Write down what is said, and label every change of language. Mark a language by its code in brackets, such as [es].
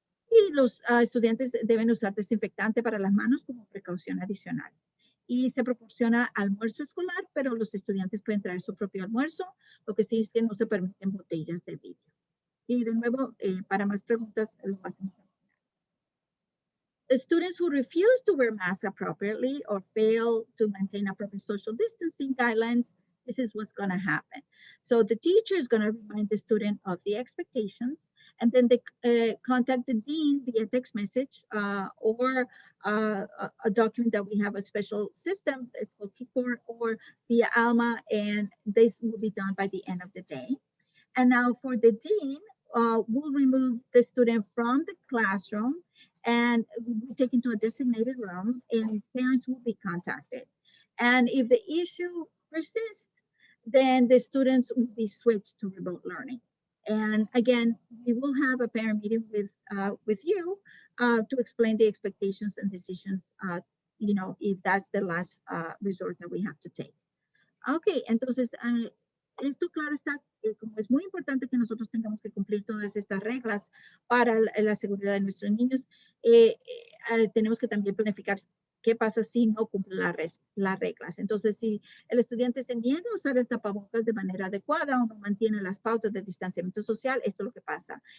[es] Y los estudiantes deben usar desinfectante para las manos como precaución adicional. Y se proporciona almuerzo escolar, pero los estudiantes pueden traer su propio almuerzo, lo que sí es que no se permiten botellas de vidrio. Y de nuevo, para más preguntas, lo hacemos al final. [en] The students who refuse to wear masks appropriately or fail to maintain appropriate social distancing guidelines, this is what's going to happen. So the teacher is going to remind the student of the expectations, and then they contact the dean via text message or a document that we have a special system. It's called Keyboard or via Alma, and this will be done by the end of the day. And now for the dean, we'll remove the student from the classroom and we'll be taken to a designated room and parents will be contacted. And if the issue persists, then the students will be switched to remote learning. And again, we will have a parent meeting with you to explain the expectations and decisions, you know, if that's the last resort that we have to take. [es] Okay, entonces, esto claro está, como es muy importante que nosotros tengamos que cumplir todas estas reglas para la seguridad de nuestros niños, tenemos que también planificar qué pasa si no cumple las reglas. Entonces, si el estudiante se niega a usar el tapabocas de manera adecuada o no mantiene las pautas de distanciamiento social, esto es lo que pasa.